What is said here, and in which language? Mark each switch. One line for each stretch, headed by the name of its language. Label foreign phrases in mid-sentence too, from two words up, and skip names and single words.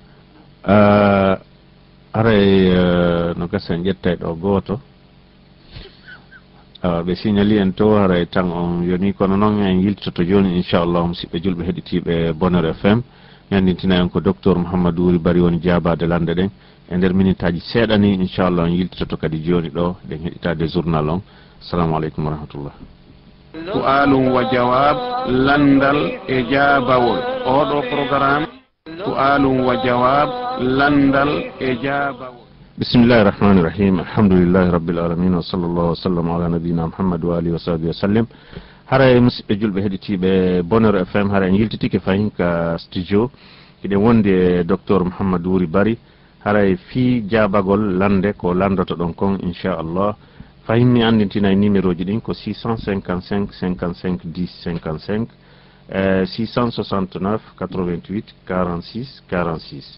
Fula: Aray no gasen ƴettay ɗo gooto ɓe signali en to haray tan on yoni kono noon en yiltoto joni inchallah musidɓe julɓe heɗitiɓe Bonheur FM ñandintina en ko docteur Mouhamadou Wuri Bari woni jaabade lande ɗen e nder minute aji seeɗa ni inchallah on yiltoto kadi joni ɗo ɗen heɗitade journal on.
Arabic: السلام عليكم ورحمة الله. سؤال وجواب
Fula: landal e jaabawol oɗo programme
Arabic: سؤال وجواب
Fula: landal e jaabawol.
Arabic: بسم الله الرحمن الرحيم الحمد لله رب العالمين وصلى الله وسلم على نبينا محمد وآله وصحبه وسلم.
Fula: Haray musidɓe julɓe heɗitiɓe Bonheur FM haray en yiltitike fayin ka studio eɗen wonde docteur Mouhamadou Wuri Bari haray fi jaabagol lande ko landoto ɗon kon inchallah fayin mi andintina e numéro ji ɗin ko 655 55 10 55 669 88 46 46.